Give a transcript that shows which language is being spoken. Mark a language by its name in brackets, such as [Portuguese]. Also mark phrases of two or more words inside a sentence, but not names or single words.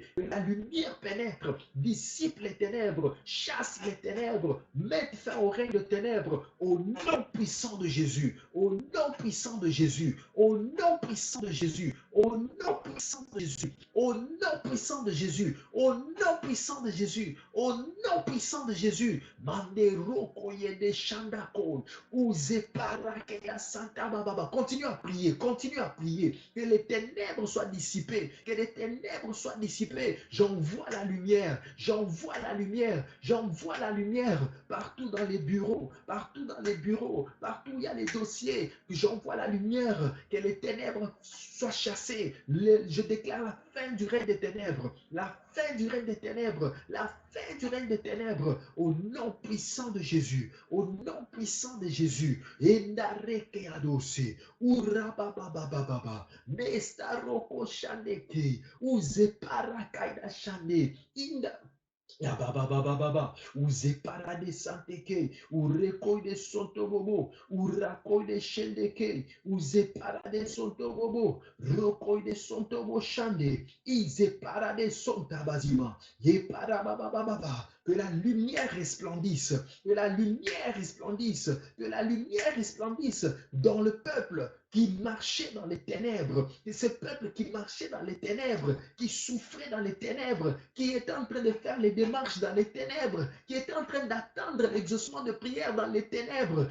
[French] Que la lumière pénètre, dissipe les ténèbres, chasse les ténèbres, mette fin au règne de ténèbres au nom puissant de Jésus. Au nom puissant de Jésus. Au nom puissant de Jésus. Au nom puissant de Jésus. Au nom puissant de Jésus. Au nom puissant de Jésus. Au nom puissant de Jésus. Mandero koyede shandakon. Uzeparakea santa bababa. Continue à prier. Continue à prier. Que les ténèbres soient dissipées. Que les ténèbres soient dissipées. J'envoie la lumière. J'envoie la lumière. J'envoie la lumière partout dans les bureaux. Partout dans les bureaux. Partout où il y a les dossiers. J'envoie la lumière. Que les ténèbres soient chassées. Je déclare la fin du règne des ténèbres. La fin du règne des ténèbres. La fin du règne des ténèbres. Au nom puissant de Jésus. Au nom puissant de Jésus. Endareke adose. Urabababababa. Mestaroko shandeke. Uzeparakaida shande. Inda. Ya baba baba baba, ou zeparade santeke, ou rekoide sontobobo, ou rakoide shendeke, ou zeparade sontobobo, rokoide sontobo shande, i zeparade sontabazima, ye para baba baba, que la lumière resplendisse, que la lumière resplendisse, que la lumière resplendisse dans le peuple qui marchait dans les ténèbres, et ce peuple qui marchait dans les ténèbres, qui souffrait dans les ténèbres, qui était en train de faire les démarches dans les ténèbres, qui était en train d'attendre l'exaucement de prière dans les ténèbres.